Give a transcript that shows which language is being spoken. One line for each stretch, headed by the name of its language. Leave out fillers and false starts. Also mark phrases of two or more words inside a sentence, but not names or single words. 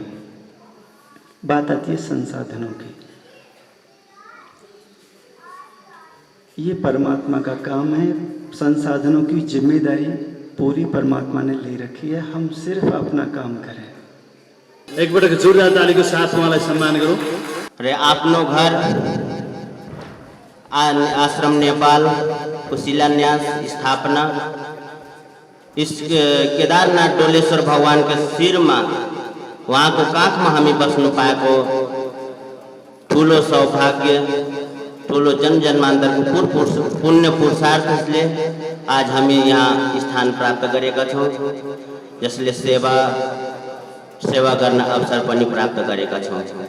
Hindi: बात आती है संसाधनों की। ये परमात्मा का काम है। संसाधनों की जिम्मेदारी पूरी परमात्मा ने ले रखी है, हम सिर्फ अपना काम करें।
Nepali: एक पटक जोरदार तालीको साथ उहाँलाई सम्मान गरौँ। र आफ्नो घर आश्रम नेपाल को शिलान्यास स्थापना
Hindi: इस केदारनाथ डोलेश्वर भगवान के
Nepali: शिरमा उहाँको काखमा हामी बस्नु पाएको ठुलो सौभाग्य, ठुलो जन्मजन्मान्तरको पुण्य पुरुषार्थले आज हामी यहाँ स्थान प्राप्त गरेका छौँ, जसले सेवा गर्न अवसर पनि प्राप्त गरेका छौँ।